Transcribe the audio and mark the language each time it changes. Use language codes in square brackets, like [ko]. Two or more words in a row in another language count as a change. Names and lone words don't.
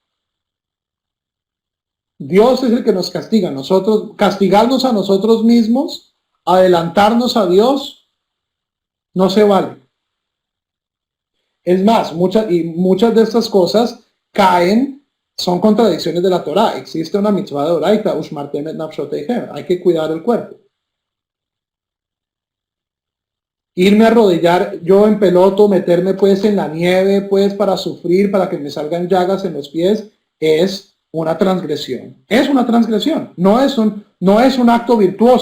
[es] Dios es el que nos castiga. Nosotros, castigarnos a nosotros mismos, adelantarnos a Dios, no se vale. Es más, muchas de estas cosas son contradicciones de la Torá. Existe una mitzvah de oraita, [he] ושמרתם את נפשותיכם. [es] Hay que cuidar el cuerpo. Irme a arrodillar yo en peloto, meterme pues en la nieve, pues para sufrir, para que me salgan llagas en los pies, es una transgresión. Es una transgresión. No es un acto virtuoso.